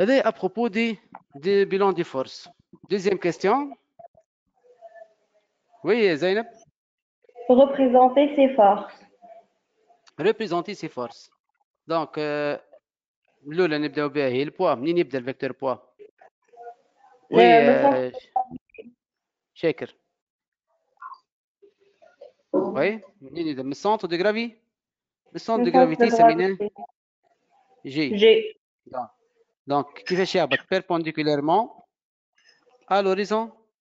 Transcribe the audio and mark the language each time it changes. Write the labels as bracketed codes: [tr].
[fr] À propos des bilans des forces. Deuxième question. Oui, Zainab. Représenter ses forces. Représenter ses forces. [ar] Donc, الأولى نبداو بها هي البوا. منين يبدا الفيكتور بوا؟ Oui, شاكر. Oui, منين يبدا؟ من السنتر دو غرافي. السنتر دو غرافيتي سميناه G. [fr] Donc, [ar] كيفاش يهبط؟ [fr] perpendiculairement à l'horizon.